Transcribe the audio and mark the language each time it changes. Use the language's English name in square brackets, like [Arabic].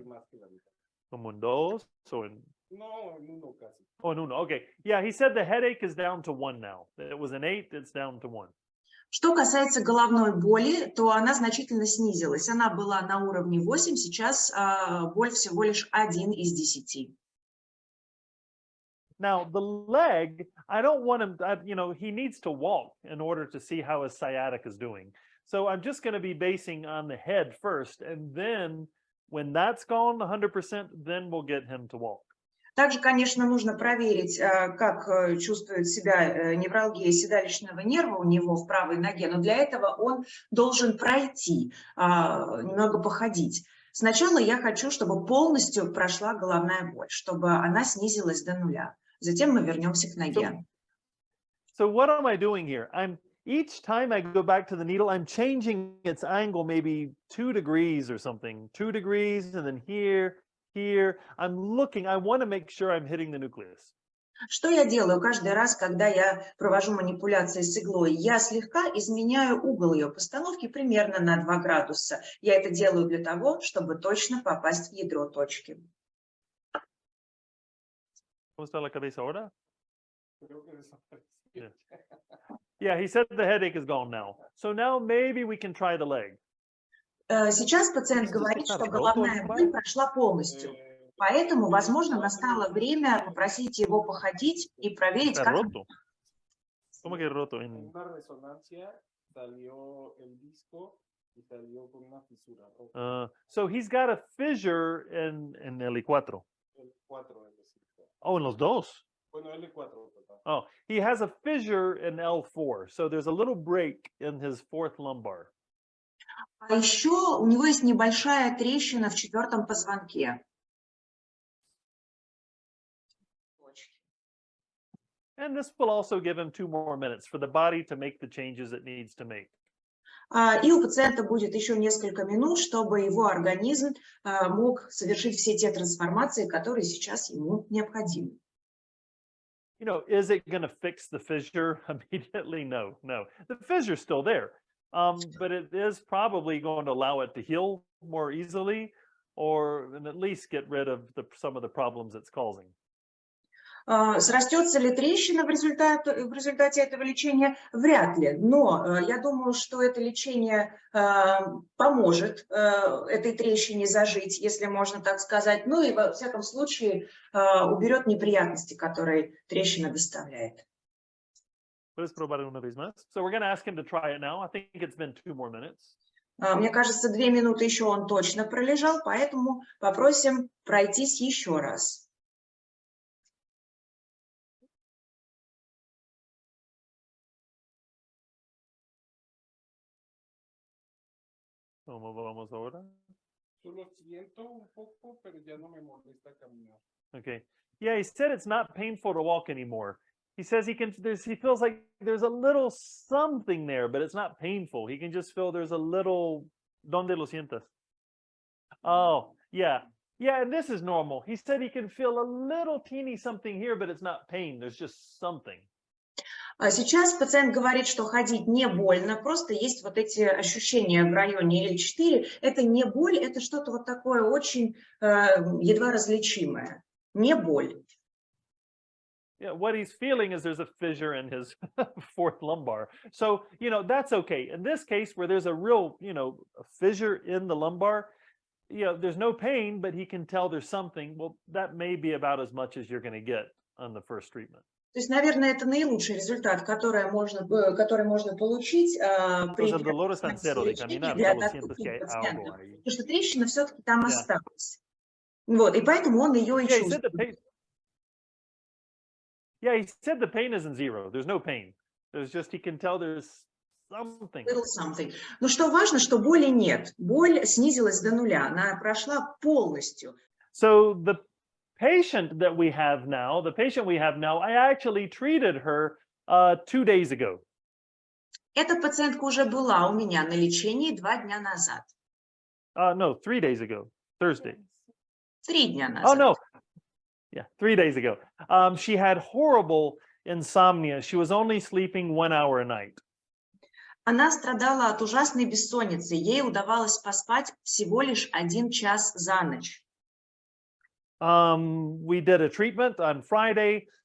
[Spanish] sí, más que la mitad. ¿Como en 2 o en...? No, en 1 casi. Oh, en 1. Okay. [English] Yeah, he said the headache is down to 1 now. It was an 8, it's down to 1. [Russian] Что касается головной боли, то она значительно снизилась. Она была на уровне 8, сейчас боль всего лишь 1 из 10. [English] Now, the leg, I don't want him, he needs to walk in order to see how his sciatica is doing. So I'm just going to be basing on the head first, and then when that's gone 100%, then we'll get him to walk. [Russian] Также, конечно, нужно проверить, как чувствует себя невралгия седалищного нерва у него в правой ноге, но для этого он должен пройти, немного походить. Сначала я хочу, чтобы полностью прошла головная боль, чтобы она снизилась до 0. Затем мы вернемся к ноге. [English] So what am I doing here? Each time I go back to the needle, I'm changing its angle maybe 2 degrees or something. 2 degrees, and then here. I'm looking, I want to make sure I'm hitting the nucleus. [Russian] Что я делаю каждый раз, когда я провожу манипуляции с иглой? Я слегка изменяю угол ее постановки примерно на 2 градуса. Я это делаю для того, чтобы точно попасть в ядро точки. [Spanish] ¿Cómo está la cabeza ahora? Creo que desapareció. [English] Yeah, he said the headache is gone now. So now maybe we can try the leg. [Russian] Сейчас пациент говорит, что головная боль прошла полностью. Поэтому, возможно, настало время попросить его походить и проверить, [Spanish] Está [Russian] как... [Spanish] roto. ¿Cómo que roto? En una resonancia salió el disco y salió con una fisura. [English] So he's got a fissure in el I4. [Spanish] El 4 es decir. Oh, en los dos. Bueno, L4, perdón. [English] Oh, he has a fissure in L4. So there's a little break in his 4th lumbar. [Russian] А еще у него есть небольшая трещина в 4-м позвонке. [English] And this will also give him 2 more minutes for the body to make the changes it needs to make. [Russian] И у пациента будет еще несколько минут, чтобы его организм мог совершить все те трансформации, которые сейчас ему необходимы. [English] Is it going to fix the fissure immediately? No. The fissure is still there, but it is probably going to allow it to heal more easily, or at least get rid of some of the problems it's causing. [Russian] Срастется ли трещина в результате этого лечения? Вряд ли. Но я думаю, что это лечение поможет этой трещине зажить, если можно так сказать. Ну и во всяком случае уберет неприятности, которые трещина доставляет. [Spanish] Puedes probar una vez más. [English] So we're going to ask him to try it now. I think it's been 2 more minutes. [Russian] Мне кажется, 2 минуты еще он точно пролежал, поэтому попросим пройтись еще раз. [Spanish] ¿Cómo vamos ahora? Solo siento un poco, pero ya no me molesta caminar. [English] Okay. Yeah, he said it's not painful to walk anymore. He says he feels like there's a little something there, but it's not painful. He can just feel there's a little. [Spanish] ¿Dónde lo sientas? [English] Oh, yeah. Yeah, and this is normal. He said he can feel a little teeny something here, but it's not pain. There's just something. [Russian] Сейчас пациент говорит, что ходить не больно, просто есть вот эти ощущения в районе L4. Это не боль, это что-то вот такое очень едва различимое. Не боль. [English] Yeah, what he's feeling is there's a fissure in his 4th lumbar. So, that's okay. In this case, where there's a real, a fissure in the lumbar, there's no pain, but he can tell there's something. Well, that may be about as much as you're going to get on the first treatment. [Russian] То есть, наверное, это наилучший результат, который можно получить при лечении для доступных пациентов. Потому что трещина все-таки там осталась. Вот, и поэтому он ее и чувствует. [English] Yeah, he said the pain isn't 0. There's no pain. There's just, he can tell there's something. [Russian] Но что важно, что боли нет. Боль снизилась до 0. Она прошла полностью. [English] So the patient that we have now, I actually treated her 2 days ago. [Russian] Эта пациентка уже была у меня на лечении 2 дня назад. [English] No, 3 days ago, Thursday. [Russian] 3 дня [English] Oh, [Russian] назад. [English] no. Yeah, 3 days ago. She had horrible insomnia. She was only sleeping 1 hour a night. [Russian] Она страдала от ужасной бессонницы. Ей удавалось поспать всего лишь 1 час за ночь. [English] We did a treatment on Friday.